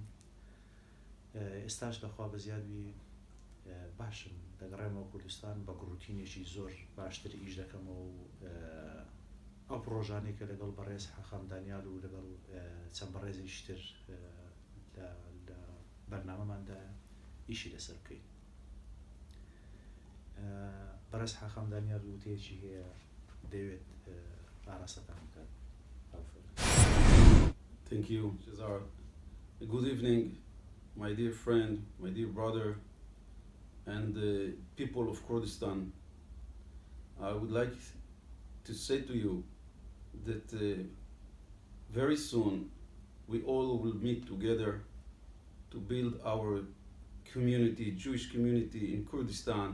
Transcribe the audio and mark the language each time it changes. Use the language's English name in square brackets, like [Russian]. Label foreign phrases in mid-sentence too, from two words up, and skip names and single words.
[Central Kurdish] ئێستاش لەخوا بەزیادی باشم، دەگەڕێمەوە کوردستان بە گروتینێکی زۆر باشتر ئیش دەکەمەوە و ئەو پرۆژانەی کە لەگەڵ بەڕێز حاخام دانیال و لەگەڵ چەند بەڕێزیش تر لە بەرنامەماندا ئیشی لەسەر بکەین. بەڕێز حاخام دانیال وتەیەکی هەیە دەوێت ئاراستەتان بکات. [English] Thank you, Cesar. Good evening, my dear friend, my dear brother, and the people of Kurdistan. I would like to say to you that very soon we all will meet together to build our community, Jewish community in Kurdistan.